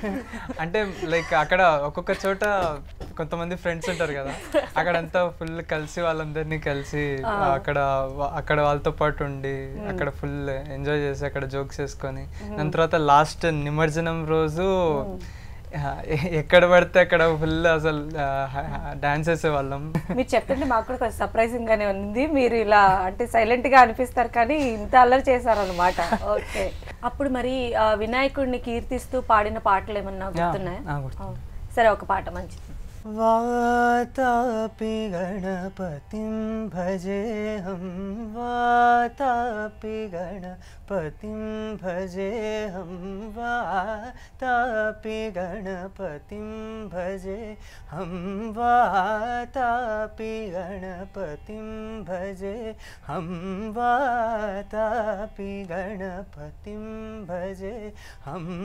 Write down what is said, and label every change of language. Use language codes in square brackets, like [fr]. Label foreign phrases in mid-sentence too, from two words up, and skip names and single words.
[te] అంటే లైక్ అక్కడ ఒక్కొక్క చోట కొంతమంది ఫ్రెండ్స్ ఉంటారు కదా, అక్కడంతా ఫుల్ కలిసి వాళ్ళందరినీ కలిసి అక్కడ వాళ్ళతో పాటు ఉండి అక్కడ [en] full enjoy [te] చేసి అక్కడ జోక్స్ వేసుకొని దాని తర్వాత లాస్ట్ నిమజ్జనం రోజు ఎక్కడ పడితే అక్కడ ఫుల్ అసలు డాన్స్ వేసేవాళ్ళం. మీరు చెప్తుంటే మాకు కూడా కొంచెం సర్ప్రైజింగ్ గానే ఉంది. మీరు ఇలా అంటే సైలెంట్ గా అనిపిస్తారు కానీ ఇంత అల్లరి చేశారన్నమాట. ఓకే, అప్పుడు మరి వినాయకుడిని కీర్తిస్తూ పాడిన పాటలు ఏమన్నా గుర్తున్నాయా? సరే, ఒక పాట మంచిది. [sa] वातापि गणपतिं भजेऽहं वातापि गणपतिं भजेऽहं वातापि गणपतिं भजेऽहं वातापि गणपतिं भजेऽहं वातापि गणपतिं भजेऽहं